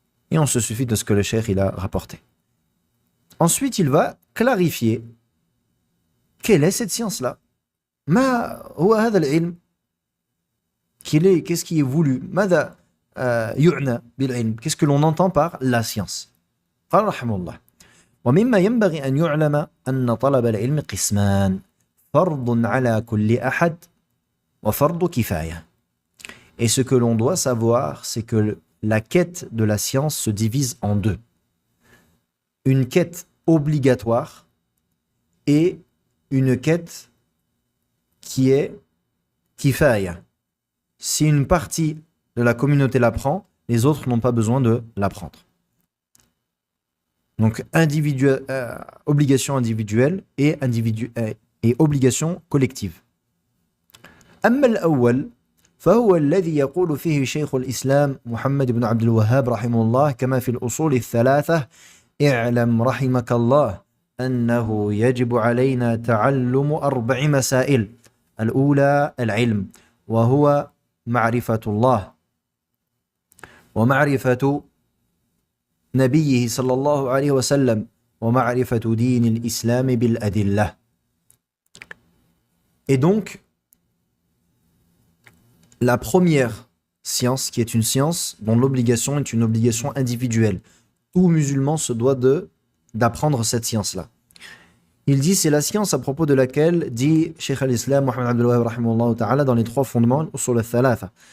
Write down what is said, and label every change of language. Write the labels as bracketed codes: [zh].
[fr] Et on se suffit de ce que le cheikh il a rapporté. Ensuite, il va clarifier quelle est cette science-là. [ar] Ma huwa hadha al-ilm. [fr] Qu'est-ce qui est voulu? [ar] Mada yu'na bil-ilm. [fr] Qu'est-ce que l'on entend par la science? [ar] قال رحمه الله ومما ينبغي أن يعلم أن طلب العلم قسمان فرض على كل أحد وفرض كفاية. [fr] Et ce que l'on doit savoir, c'est que la quête de la science se divise en 2. Une quête obligatoire et une quête qui est kifaya. Si une partie de la communauté l'apprend, les autres n'ont pas besoin de l'apprendre. Donc, obligation individuelle et obligation collective. [ar] أما الأول فهو الذي يقول فيه شيخ الإسلام محمد بن عبد الوهاب رحمه الله كما في الأصول الثلاثة اعلم رحمك الله أنه يجب علينا تعلم 4 مسائل. الأولى العلم وهو معرفة الله ومعرفة نبيه صلى الله عليه وسلم ومعرفة دين الإسلام بالأدلة. [fr] Et donc, la première science, qui est une science dont l'obligation est une obligation individuelle. Tout musulman se doit d'apprendre cette science-là. Il dit, c'est la science à propos de laquelle, dit Cheikh al-Islam Muhammad Abdul Wahhab rahimahullah ta'ala, dans les 3 fondements, usul al-thalatha.